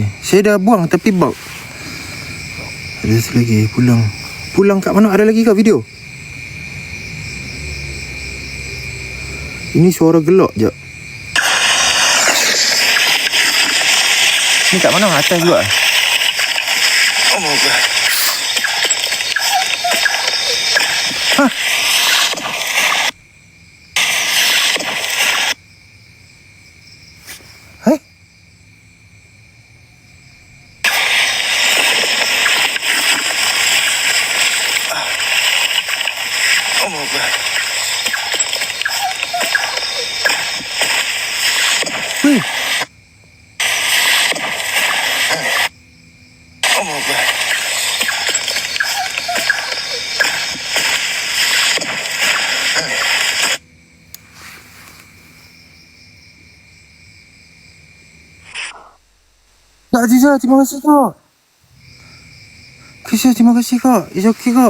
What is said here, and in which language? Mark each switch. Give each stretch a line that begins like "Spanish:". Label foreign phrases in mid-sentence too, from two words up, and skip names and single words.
Malay: Saya dah buang tapi bau. Ada satu lagi. Pulang kat mana? Ada lagi kat video. Ini suara gelak je. Ni kat mana? Atas juga.
English: Oh my god.
Malay: Hei?
English: Oh my god.
Malay: Weh,
English: Oh my god.
Malay: Kak Aziza, terima kasih kak. Kisah, terima kasih kak.
English: It's okay
Malay: kak.